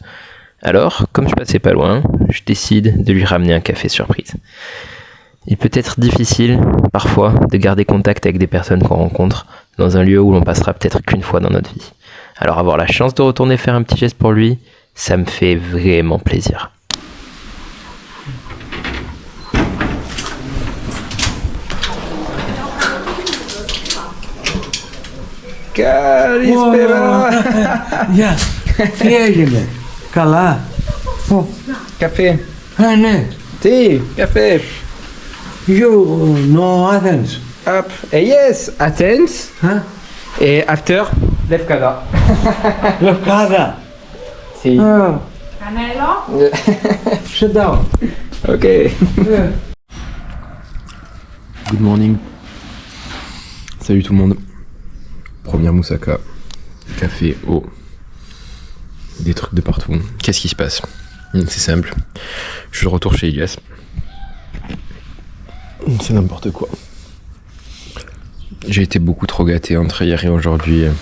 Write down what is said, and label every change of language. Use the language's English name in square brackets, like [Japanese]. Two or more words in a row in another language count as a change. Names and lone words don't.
[French] Alors, comme je passais pas loin, je décide de lui ramener un café surprise. Il peut être difficile, parfois, de garder contact avec des personnes qu'on rencontre dans un lieu où l'on passera peut-être qu'une fois dans notre vie. Alors avoir la chance de retourner faire un petit geste pour lui, ça me fait vraiment plaisir. [Greek] Καλησπέρα! Γεια! Τι έγινε, καλά? Café. Ναι. Τι, café. [English] You know Athens? Hop. Yes, Athens. Huh? Et after, Lefkada. Lefkada. Si. Canelo? Sit down. Ok. Yeah. Good morning. [French] Salut tout le monde. Première moussaka. Café, eau. Des trucs de partout. Qu'est-ce qui se passe? C'est simple. Je suis de retour chez Elias. C'est n'importe quoi. J'ai été beaucoup trop gâté entre hier et aujourd'hui.